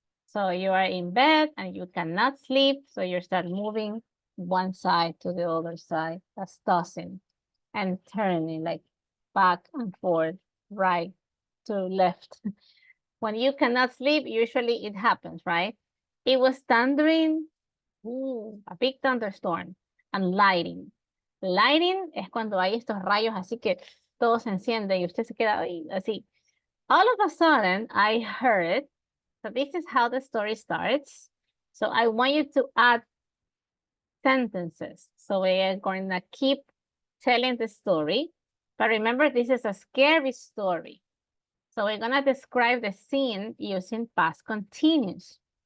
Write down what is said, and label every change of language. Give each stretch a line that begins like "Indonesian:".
English: So you are in bed and you cannot sleep, so you start moving one side to the other side. That's tossing and turning, like back and forth, right to left. When you cannot sleep, usually it happens, right? It was thundering, a big thunderstorm, and lightning.
Spanish: Lightning es cuando hay estos rayos así que todo se enciende y usted se queda ahí, así.
English: All of a sudden, I heard, so this is how the story starts. So I want you to add sentences. So we are going to keep telling the story. But remember, this is a scary story. So we're gonna describe the scene using past continuous.